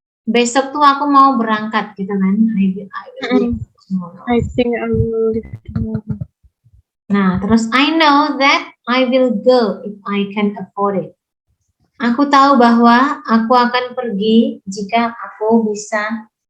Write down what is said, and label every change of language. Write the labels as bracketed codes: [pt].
[id] Besok tuh aku mau berangkat gitu kan. [en] I will leave tomorrow. I think I will leave tomorrow. [id] Nah, terus [en] I know that I will go if I can afford it. [id] Aku tahu bahwa aku akan pergi jika aku bisa